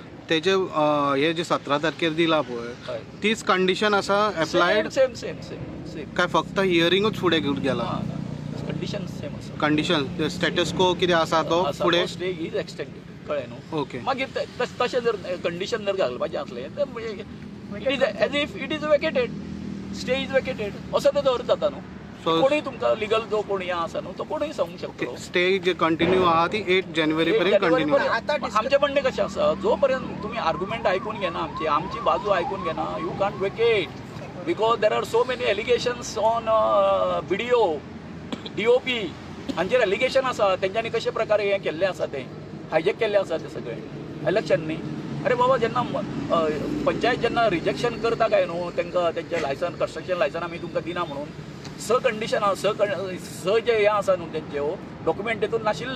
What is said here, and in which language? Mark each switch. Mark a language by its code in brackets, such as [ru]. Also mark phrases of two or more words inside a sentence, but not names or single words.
[kok] तेजे हे जे 17 तारखेर दिला पळय हय तीच कंडिशन आसा एप्लायड [en] same same same same [kok] काय फक्त हियरिंगूच फुडें घेवन गेला. कंडिशन सेम आसा. कंडिशन स्टेटस को कितें आसा तो फुडें. [en] stay is extended, [kok] कळ्ळें न्हू. [en] ओके, [kok] मागीर तशें जर कंडिशन जर घालपाचें आसलें तर म्हणजे [en] it is as if it is vacated, stay is vacated, [kok] स्टे इज वेकेटेड असो तो अर्थ जाता न्हू. [en] सो [kok] कोणीय तुमकां लिगल जो कोणी आसा न्हू तो कोणीय सांगूंक शकतो. स्टे जे कंटिन्यू आहा ती 8 जानेवारी पर्यंत कंटिन्यू. आमचें म्हणणें कशें आसा, जो पर्यंत तुमी आर्ग्युमेंट आयकून घेना, आमची बाजू आयकून घेना, [en] You can't vacate. because there are so many allegations on video [kok] DOP हांचेर एलिगेशन आसा, तेंच्यांनी कशे प्रकारे हें केल्लें आसा तें हायजेक केल्लें आसा तें सगळें इलेक्शन न्ही. अरे बाबा, जेन्ना पंचायत जेन्ना रिजेक्शन करता काय न्हू तेंकां तेंचें लायसन कंस्ट्रक्शन लायसन आमी तुमकां दिना म्हणून कंडिशन जे हें आसा न्हू तेंचे डॉक्युमेंट तेतून नाशिल्ले.